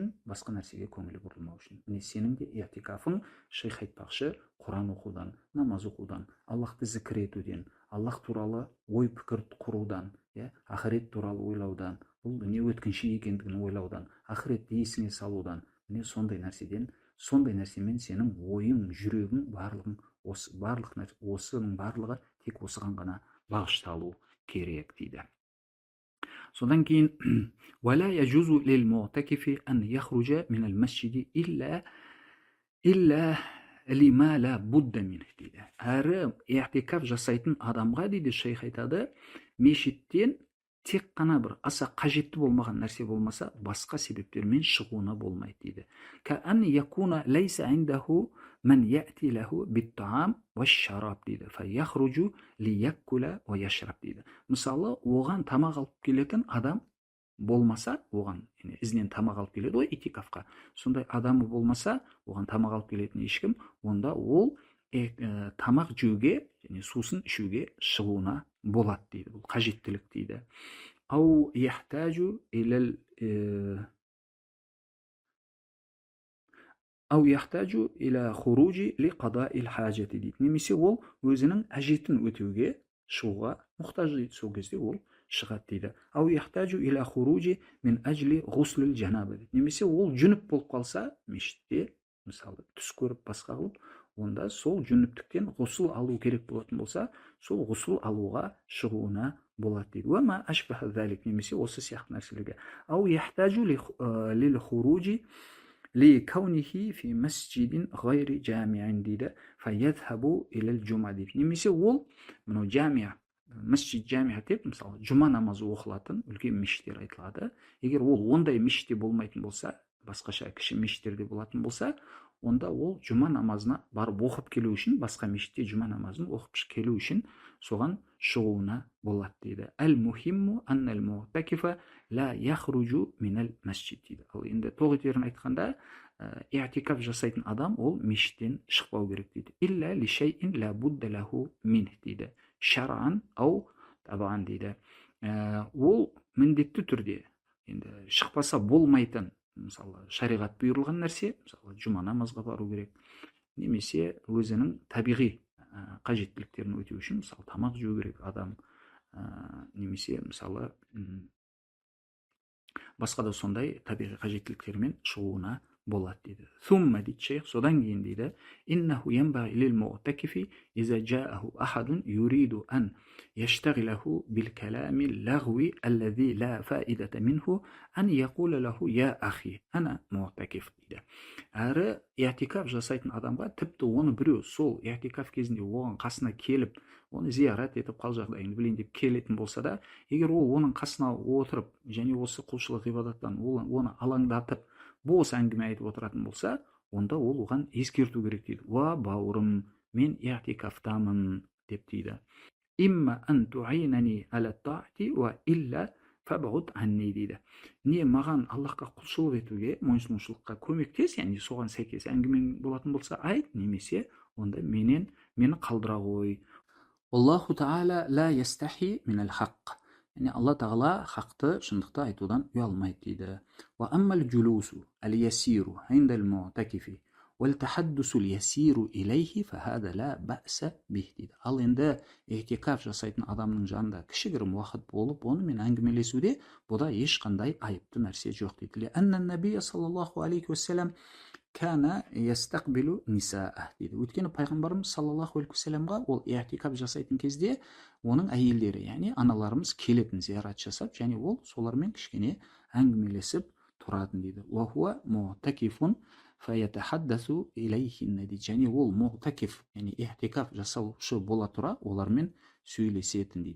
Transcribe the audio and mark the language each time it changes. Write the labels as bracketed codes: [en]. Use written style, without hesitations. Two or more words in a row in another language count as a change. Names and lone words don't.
[kk] Басқа нәрсеге көңілі бұрылмау үшін. Міне сенің де этикафың шейх айтпақшы, Құран оқудан, намаз оқудан, Аллахты зікір етуден, Аллах туралы ой пікір құрудан, ақырет туралы ойлаудан, бұл не өткінші екендігін ойлаудан, ақыретті есіңе салудан, міне сондай нәрсемен сенің ойың, жүрегің барлығын осының барлығы тек осыған ғана бағышталу керек дейді. [ar] Содан кейін ولا يجوز للمعتكف أن يخرج من المسجد إلا لما لا بد منه дейді. [kk] Әрі i'тикаф жасайтын адамға дейді шейх айтады, мешіттен тек қана бір аса қажетті болмаған нәрсе болмаса, басқа себептермен шығуына болмайды дейді. [ar] كأن يكون ليس عنده من يأتي له بالطعام والشراب дейді. فيخرج ليأكل ويشرب дейді. [kk] Мысалы, оған тамақ алып келетін адам болмаса, оған ізінен тамақ алып келеді ғой этикафқа. Сондай адамы болмаса, оған тамақ алып келетін ешкім, онда ол тамақ жеуге және сусын ішуге шығуына болады дейді. Бұл қажеттілік дейді. [ar] أو يحتاج إلى الخروج لقضاء الحاجة дейді. [kk] Немесе ол өзінің әжетін өтеуге шығуға мұқтаж дейді. Сол кезде ол шығады дейді. [ar] أو يحتاج إلى الخروج من أجل غسل الجنابة дейді. [kk] Немесе ол жүніп болып қалса, мешітте мысалы түс көріп басқа қылып, онда сол жүніптіктен ғұсыл алу керек болатын болса, сол ғұсыл алуға шығуына болады дейді. [ar] وما أشبه ذلك, [kk] немесе осы сияқты нәрселерге. [ar] أو يحتاج للخروج لكونه في مسجد غير جامع дейді. فيذهب إلى الجمعة [kk] дейді. Немесе ол мынау жамия, [ar] مسجد جامع [kk] деп, мысалы жұма намазы оқылатын үлкен мешіттер айтылады. Егер ол ондай мешітте болмайтын болса, басқаша кіші мешіттерде болатын болса, онда ол жұма намазына барып оқып келу үшін, басқа мешітте жұма намазын оқып келу үшін соған шығуына болады дейді. [ar] المهم أن المعتكف لا يخرج من المسجد дейді. [kk] Ал енді тоғытерін айтқанда, i'тикаф жасайтын адам ол мешіттен шықпау керек дейді. [ar] إلا لشيء لا بد له منه дейді. شرعا أو طبعا дейді. [kk] Ол міндетті түрде енді шықпаса болмайтын, мысалы шариғат бұйырылған нәрсе, мысалы жұма намазға бару керек, немесе өзінің табиғи қажеттіліктерін өтеу үшін, мысалы тамақ жеу керек адам, немесе мысалы басқа да сондай табиғи қажеттіліктермен шығуына болады дейді. Сумма дейді шейх, содан кейін дейді, [ar] إنه ينبغي للمعتكف إذا جاءه أحد يريد أن يشغله بالكلام اللغو الذي لا فائدة منه أن يقول له يا أخي أنا معتكف дейді. [kk] Әрі i'тикаф жасайтын адамға тіпті оны біреу сол i'тикаф кезінде оған қасына келіп, оны зиярат етіп қал жағдайын білейін деп келетін болса да, егер ол оның қасына отырып және осы құлшылық ғибадаттан оны алаңдатып бос әңгіме айтып отыратын болса, онда ол оған ескерту керек дейді. Уа бауырым, мен i'тикафтамын деп дейді. [ar] إما أن تعينني على طاعتي وإلا فابعد عني дейді. [kk] Не маған Аллахқа құлшылық етуге, мойынсұнушылыққа көмектес, яғни соған сәйкес әңгімең болатын болса айт, немесе онда мені қалдыра қой. [ar] الله تعالى لا يستحيي من الحق. [kk] Яғни Алла тағала хақты, шындықты айтудан ұялмайды дейді. [ar] وأما الجلوس اليسير عند المعتكف والتحدث اليسير إليه فهذا لا بأس به дейді. [kk] Ал енді i'тикаф жасайтын адамның жанында кішігірім уақыт болып, онымен әңгімелесуде бұда ешқандай айыпты нәрсе жоқ дейді. [ar] أن النبي صلى الله عليه وسلم كان يستقبل النساء дейді. [kk] Өйткені пайғамбарымыз [ar] صلى الله عليه وسلم [kk] ол i'тикаф жасайтын кезде оның әйелдері, яғни аналарымыз келетін, зиярат жасап, және ол солармен кішкене әңгімелесіп тұратын дейді. [ar] وهو معتكف فيتحدث إليهن дейді. [kk] Және ол муътакиф, яғни i'тикаф жасаушы бола тұра олармен сөйлесетін дейді.